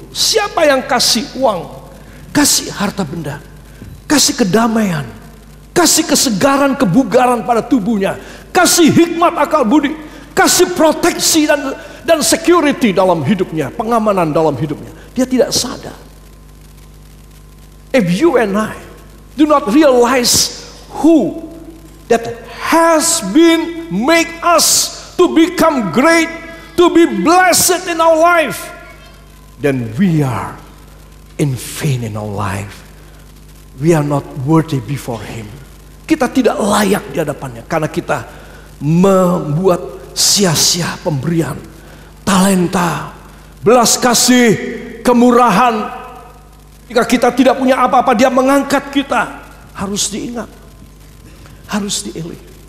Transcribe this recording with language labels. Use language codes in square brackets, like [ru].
[id] Siapa yang kasih uang, kasih harta benda, kasih kedamaian, kasih kesegaran, kebugaran pada tubuhnya, kasih hikmat, akal budi, kasih proteksi dan security dalam hidupnya, pengamanan dalam hidupnya. Dia tidak sadar. [en] If you and I do not realize who that has been make us to become great, to be blessed in our life, then we are in vain in our life. We are not worthy before Him. [id] Kita tidak layak di hadapannya karena kita membuat sia-sia pemberian, talenta, belas kasih, kemurahan. Jika kita tidak punya apa-apa, Dia mengangkat kita. Harus diingat, harus dieling.